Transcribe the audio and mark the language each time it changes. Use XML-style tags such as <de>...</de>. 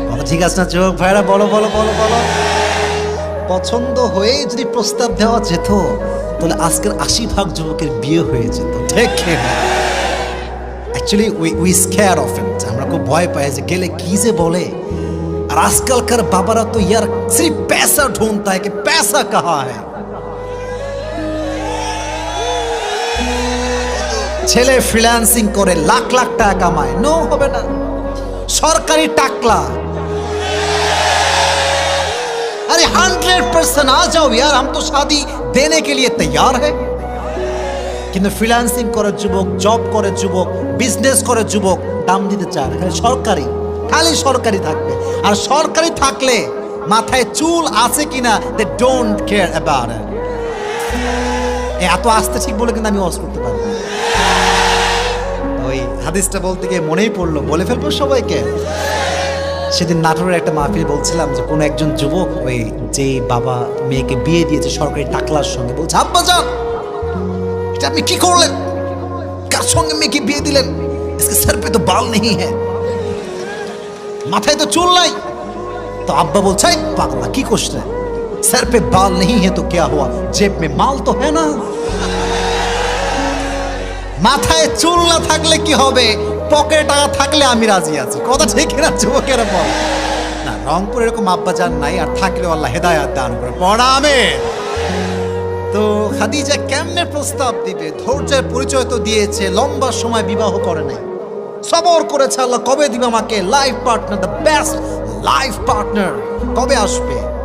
<bn>ঠিক আছে না যুবক ভাইরা? বলো বলো বলো বলো। পছন্দ হয়ে যদি প্রস্তাব দেওয়া যেত তাহলে আজকের 80% যুবকের বিয়ে হয়ে যেত। ঠিক না?</bn> <en>actually we scare of it,</en> <bn>আমরা খুব ভয় পাই যে গেলে কি যে বলে। আর আজকালকার বাবারা তো</bn> <hi>ইয়ার সির্ফ पैसा ढूंढता है कि पैसा कहाँ है।</hi> <bn>ছেলে ফ্রিল্যান্সিং করে লাখ লাখ টাকা কামায়, নো হবে না, সরকারি টাকলা।</bn> <hi>अरे 100% आ जाओ यार, हम तो शादी देने के लिए तैयार है।</hi> <bn>কিন্তু ফ্রিল্যান্সিং করে যুবক, জব করে যুবক, বিজনেস করে যুবক, দাম দিতে চায় না, খালি সরকারি, খালি সরকারি থাকবে। আর সরকারি থাকলে মাথায় চুল আছে কিনা</bn> <en>They don't care about it.</en> <bn>এত আস্তে ঠিক বলে কিন্তু আমি ওয়াজ করতে পারবো না। ওই হাদিসটা বলতে গিয়ে মনেই পড়লো, বলে ফেলবো সবাইকে। সেদিন নাটোরের একটা মাহফিল বলছিলাম যে কোন একজন যুবক ওই যে বাবা মেয়েকে বিয়ে দিয়েছে সরকারি টাকলার সঙ্গে, বলছে আব্বা যান এটা আপনি কি করলেন, কার সঙ্গে মেয়েকে বিয়ে দিলেন,</bn> <hi>इसके सर पे तो बाल नहीं है,</hi> <bn>মাথায় তো চুল নাই। তো আব্বা বলছে পাগলা কি করছে,</bn> <hi>सर पे बाल नहीं है तो क्या हुआ, जेब में माल तो है ना।</hi> <bn>মাথায় চুল না থাকলে কি হবে, পকেটে টাকা থাকলে আমি রাজি আছি। কথা ঠিক না যুবকেরা? বল না, রংপুর এরকম আব্বা জান নাই, আর থাকলেও আল্লাহ হেদায়েত দান করে। পড়া আমিন। তো খাদিজা কেমনে প্রস্তাব দিবে? ধৈর্যের পরিচয় তো দিয়েছে, লম্বা সময় বিবাহ করে নাই, সবর করেছে আল্লাহ কবে দিবে আমাকে life partner,</bn> <en>the best life partner</en> <bn>কবে আসবে।</bn>